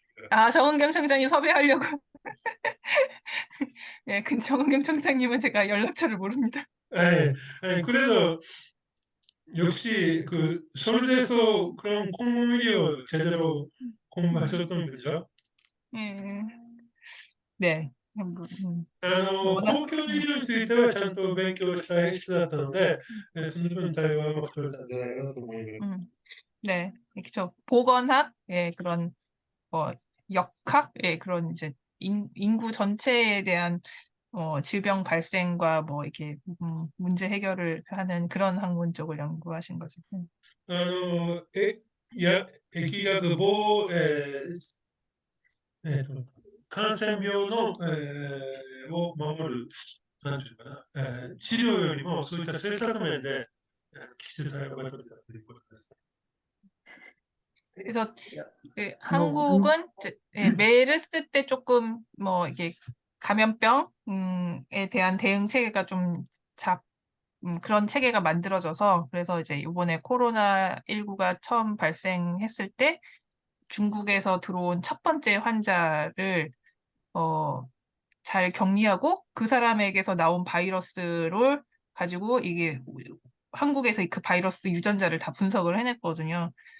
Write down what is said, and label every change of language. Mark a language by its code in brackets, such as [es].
[ko] 아, 정은경 청장이 섭외하려고. 네, 그 정은경 청장님은 제가 연락처를 모릅니다. 그래도 역시 서울대에서 그런 콩고밀이を제대로 공부하셨던 거죠? 네. [ja] 公共医療についてはちゃんと勉強した人だったので、その分対話をうまく取れたんじゃないかなと思います。 [ko] 네, 그렇죠. 보건학, 그런 역학, 그런 이제 인구 전체에 대한 질병 발생과 뭐 이렇게 문제 해결을 하는 그런 학문 쪽을 연구하신 거죠. [ja] 疫学感染病の、を守る、なんていうかな、治療よりもそういった政策面で、きちんと対応が取れたということです。 [ko] 그래서 한국은 메르스 때 조금 뭐 이게 감염병에 대한 대응 체계가 좀 그런 체계가 만들어져서 그래서 이제 이번에 코로나19가 처음 발생했을 때 중국에서 들어온 첫 번째 환자를 잘 격리하고 그 사람에게서 나온 바이러스를 가지고 이게 한국에서 그 바이러스 유전자를 다 분석을 해냈거든요.